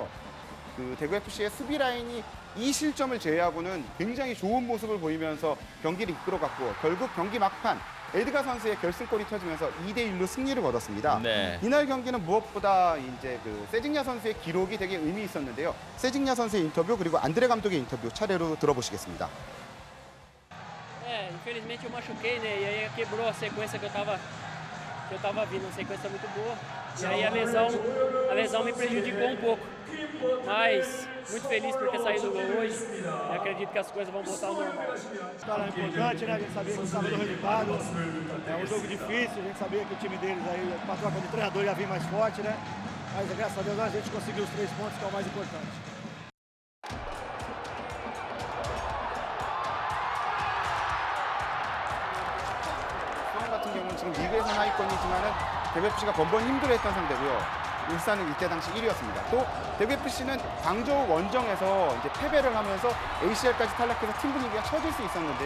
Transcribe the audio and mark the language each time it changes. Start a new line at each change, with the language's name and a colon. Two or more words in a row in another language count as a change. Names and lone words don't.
Korean: 그 대구 FC의 수비 라인이 이 실점을 제외하고는 굉장히 좋은 모습을 보이면서 경기를 이끌어갔고 결국 경기 막판 에드가 선수의 결승골이 터지면서 2대1로 승리를 거뒀습니다. 네. 이날 경기는 무엇보다 이제 그 세징야 선수의 기록이 되게 의미 있었는데요. 세징야 선수의 인터뷰 그리고 안드레 감독의 인터뷰 차례로 들어보시겠습니다.
Portuguese: Infelizmente eu machuquei, né? E aí quebrou a sequência que eu tava vindo, uma sequência muito boa. E aí a lesão me prejudicou um pouco. Mas muito feliz por ter saído do gol hoje. E acredito que as coisas vão voltar ao normal. Vitória importante, né? A gente sabia que estava no resultado. É um jogo difícil, a gente sabia que o time deles aí, com a troca de treinador, ia vir mais forte, né? Mas graças a Deus a gente conseguiu os 3 pontos, que é o mais importante.
Korean: 수원 같은 경우는 지금 리그에서 하위권이지만은 대구 FC가 번번 힘들어했던 상대고요. 울산은 이때 당시 1위였습니다. 또 대구 FC는 광저우 원정에서 이제 패배를 하면서 ACL까지 탈락해서 팀 분위기가 처질 수 있었는데요.